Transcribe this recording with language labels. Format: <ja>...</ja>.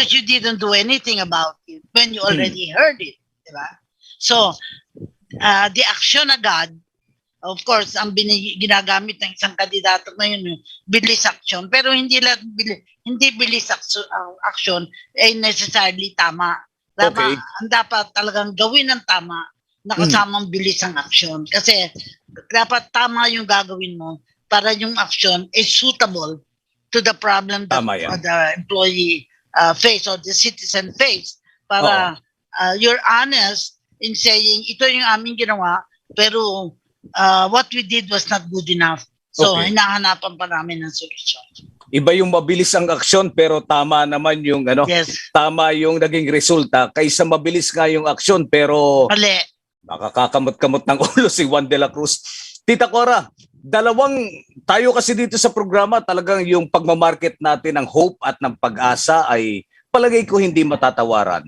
<en>Because you didn't do anything about it when you already heard it. Diba? So, the action agad</en> <tl>Of course, ang ginagamit ng isang kandidato ngayon, bilis action. Pero hindi bilis action ay necessarily tama.</tl> <en>Okay.</en> <tl>Ang dapat talagang gawin ng tama na kasamang bilis ang action. Kasi dapat tama yung gagawin mo para yung action</tl> <en>is suitable to the problem that</en> <tl>Tama yan.</tl> <en>the employee face or the citizen face. Para you're honest in saying,</en> <tl>ito yung aming ginawa,</tl> <en>pero what we did was not good enough. So, Okay.</en> <tl>hinahanapan pa namin ng solusyon. Iba yung mabilis ang aksyon pero tama naman yung</tl> <en>Yes.</en> <tl>tama yung naging resulta kaysa mabilis nga yung aksyon pero Mali. nakakakamot-kamot ng ulo si Juan de la Cruz. Tita Cora, tayo kasi dito sa programa talagang yung pagmamarket natin ng hope at ng pag-asa ay palagay ko hindi matatawaran.</tl>